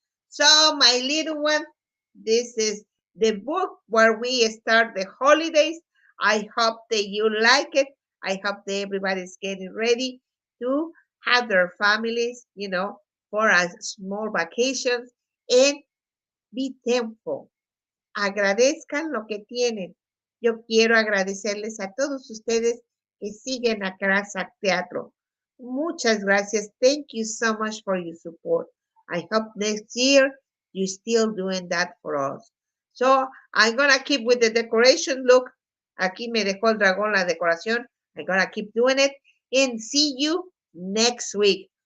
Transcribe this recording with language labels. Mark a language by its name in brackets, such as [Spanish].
[English] So, my little one, this is the book where we start the holidays. I hope that you like it. I hope that everybody's getting ready to have their families, for a small vacations and be thankful. [Spanish] Agradezcan lo que tienen. Yo quiero agradecerles a todos ustedes que siguen a Casa Teatro. Muchas gracias. [English] Thank you so much for your support. I hope next year you're still doing that for us. So, I'm gonna keep with the decoration. Look, [Spanish] aquí me dejó el dragón la decoración. [English] I'm gonna keep doing it and see you next week.